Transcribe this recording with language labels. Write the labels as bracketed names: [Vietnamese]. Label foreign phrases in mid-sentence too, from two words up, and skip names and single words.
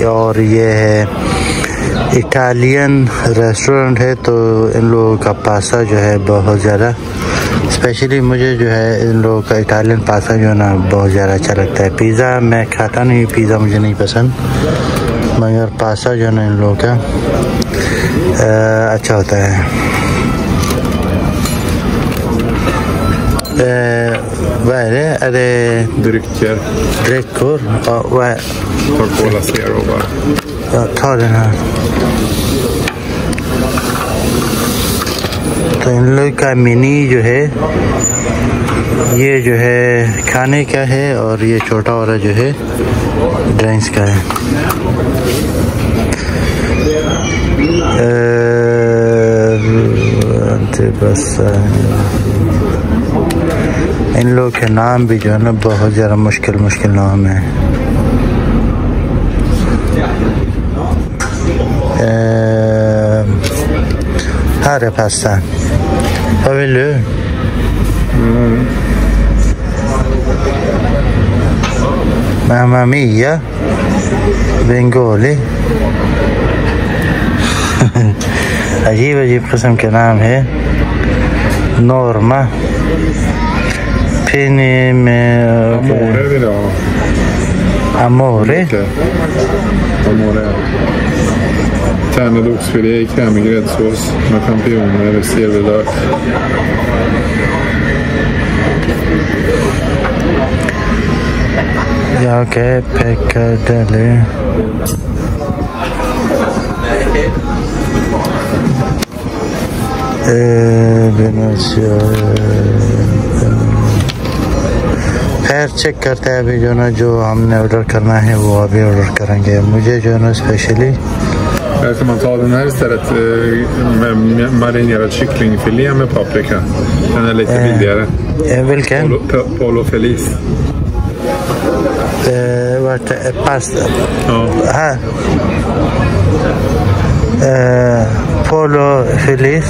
[Hindi] और ये है इटालियन रेस्टोरेंट है, तो इन लोगों का पास्ता जो है बहुत ज़्यादा, स्पेशली मुझे जो है इन लोगों का इटालियन पास्ता जो है ना बहुत ज़्यादा अच्छा लगता है। पिज़्ज़ा मैं खाता नहीं, पिज़्ज़ा मुझे नहीं पसंद, मगर पास्ता जो है ना इन लोगों का अच्छा होता है। [Swedish] Vad är det? Är det drycker? Drycker? Ja, vad är... Ta Cola Zero bara. Ja, ta den här. [Hindi] तो इन लोग का मिनी जो है ये जो है खाने का है, और ये छोटा वाला जो है ड्रिंक्स का है। बस इन लोग के नाम भी जो है ना बहुत ज़्यादा मुश्किल नाम है। [Swedish] Här är pasta. Vad vill du? Mamma Mia. Bengali. [Hindi] अजीब किस्म के नाम है। [Swedish] नॉर्मा Pini med... Amore vill jag ha. Amore? Amore. Tärnad oxfilé i krämig gräddsås med champinjoner, silverlök. Ja, okej. Piccadilly. [Hindi] खैर चेक करते हैं अभी जो ना जो हमने ऑर्डर करना है वो अभी ऑर्डर करेंगे। मुझे जो ना स्पेशली [Swedish] ska man ta den här istället med marinerad kycklingfilé med paprika. Den är lite billigare. Vilken? Polo Feliz. Vart är pasta? Ja. Här. Polo Feliz.